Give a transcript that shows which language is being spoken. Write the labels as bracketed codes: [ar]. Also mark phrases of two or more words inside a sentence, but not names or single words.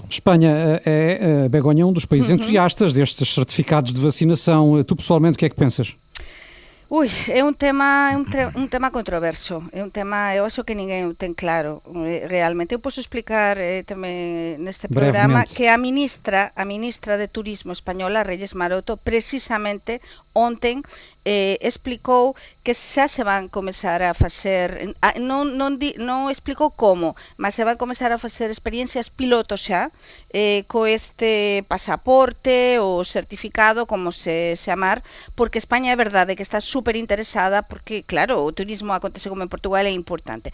[pt] Espanha é, Begonha, um dos países entusiastas destes certificados de vacinação. Tu, pessoalmente, o que é que pensas? Ui, é um tema controverso, é um tema, eu acho que ninguém o tem claro realmente. Eu posso explicar também neste programa que a ministra de Turismo espanhola, [gl] Reyes Maroto, precisamente ontem explicou que xa se van começar a facer, non explicou como, mas se van começar a facer experiencias pilotos xa co este pasaporte ou certificado, como se chamar, porque España é verdade que está super interesada, porque claro, o turismo acontece como en Portugal é importante.